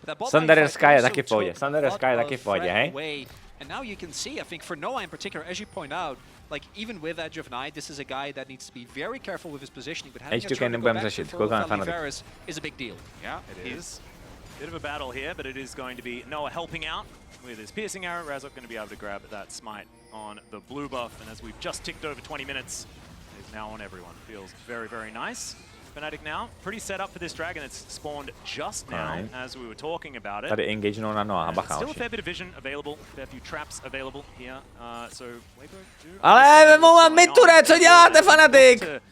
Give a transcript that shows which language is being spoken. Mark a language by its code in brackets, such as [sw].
[cs] Thunder Sky je taky v pohodě, Thunder Sky je taky v pohodě, hej? [en] And now you can see, I think for Noah in particular, as you point out, like even with Edge of Night, this is a guy that needs to be very careful with his positioning. But having a turn to go back to full Valley Varus is a big deal. Yeah, it is. Bit of a battle here, but it is going to be Noah helping out with his piercing arrow. Razok going to be able to grab that smite on the blue buff, and as we've just ticked over 20 minutes, it is now on everyone. Feels very, very nice. Fnatic now pretty set up for this dragon. It's spawned just now as we were talking about it. [cs] Tady engage na Noah, bacha. [en] Still a fair bit of vision available, fair few traps available here. So Weibo [cs] ale mám Miture, co děláte, Fnatic?